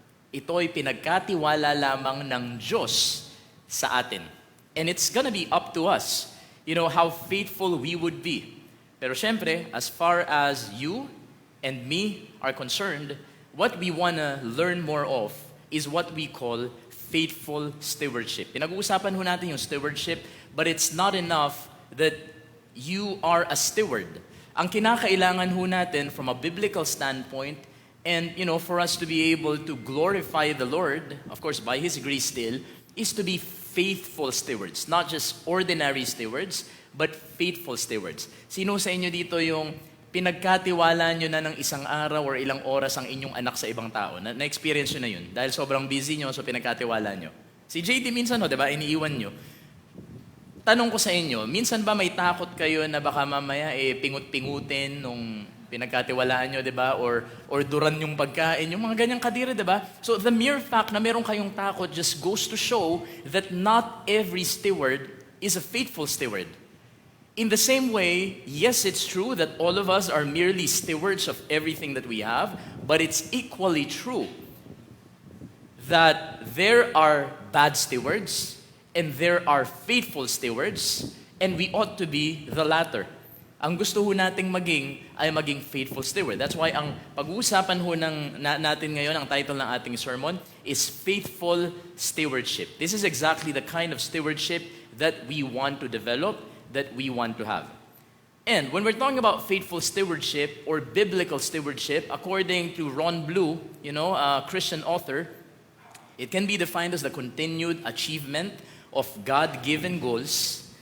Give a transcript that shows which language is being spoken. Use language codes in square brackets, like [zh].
[tl] Ito ay pinagkatiwala lamang ng Diyos sa atin. [en] And it's gonna be up to us how faithful we would be. [tl] Pero syempre, [en] as far as you and me are concerned, what we wanna learn more of is what we call faithful stewardship. [tl] Pinag-uusapan ho natin yung [en] stewardship, but it's not enough that you are a steward. [tl] Ang kinakailangan ho natin [en] from a biblical standpoint, and for us to be able to glorify the Lord, of course by His grace still, is to be faithful stewards. Not just ordinary stewards, but faithful stewards. [tl] Sino sa inyo dito yung pinagkatiwala nyo na ng isang araw or ilang oras ang inyong anak sa ibang tao? Na-experience nyo na yun. Dahil sobrang busy nyo, so pinagkatiwala nyo. Si JD minsan, diba, iniiwan nyo. Tanong ko sa inyo, minsan ba may takot kayo na baka mamaya pingut-pingutin nung pinagkatiwalaan nyo, diba? Or duran yung pagkain, yung mga ganyang kadiri, diba? [en] So the mere fact [tl] na meron kayong takot [en] just goes to show that not every steward is a faithful steward. In the same way, yes, it's true that all of us are merely stewards of everything that we have, but it's equally true that there are bad stewards and there are faithful stewards, and we ought to be the latter. [tl] Ang gusto ho nating maging ay maging faithful steward. [en] That's why [tl] ang pag-uusapan ho natin ngayon, ang title ng ating sermon is Faithful Stewardship. [en] This is exactly the kind of stewardship that we want to develop, that we want to have. And when we're talking about faithful stewardship or biblical stewardship, according to Ron Blue, a Christian author, it can be defined as the continued achievement of God-given goals.